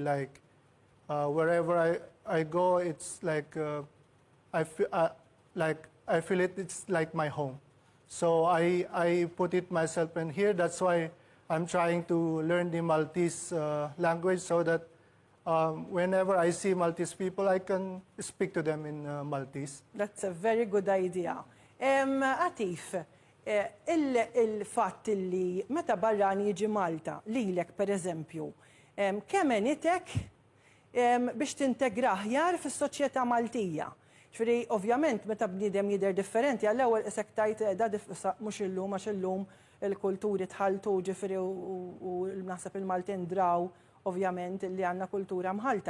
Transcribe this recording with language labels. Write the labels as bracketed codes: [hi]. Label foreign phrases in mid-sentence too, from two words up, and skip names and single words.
[en] Like wherever I go, it's like I feel it's like my home. So I put it myself in here. That's why I'm trying to learn the Maltese language, so that whenever I see Maltese people, I can speak to them in Maltese. That's a very good idea. [mt] Atif, il-fatt li meta barrani jiġi Malta, lilek per eżempju, kemm enitek biex tintegra aħjar fis-soċjetà Maltija? Ġifieri, ovvjament, meta bniedem jidher differenti, għall-ewwel isek tajt mhux illum għax illum il-kulturi tħaltu, ġifieri u naħseb il-Maltin draw, ovvjament, li għandna kultura mħalta.